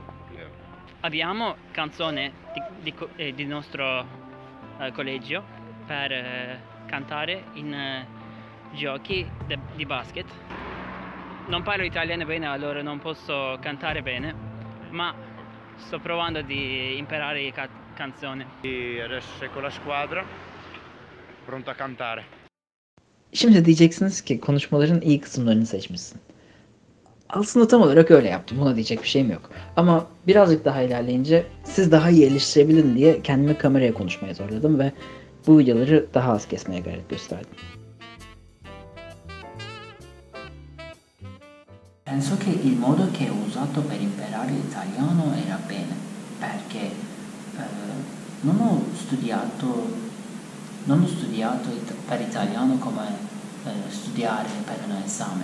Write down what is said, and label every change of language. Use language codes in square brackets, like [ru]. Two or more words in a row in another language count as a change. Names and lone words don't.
[it] Abbiamo canzone di nostro collegio per cantare in giochi di basket. Non parlo italiano bene, allora non posso cantare bene, ma sto provando di imparare canzoni. E adesso sei con la squadra, pronto a cantare. [tr] Şimdi diyeceksiniz ki konuşmaların iyi kısımlarını seçmişsin. Aslında tam olarak öyle yaptım. Buna diyecek bir şeyim yok. Ama birazcık daha ilerleyince siz daha iyi eleştirebilin diye kendimi kameraya konuşmaya zorladım ve bu videoları daha az kesmeye gayret gösterdim. [it] Penso che il modo che ho usato per imparare l'italiano era bene, perché non ho studiato per italiano come studiare per un esame.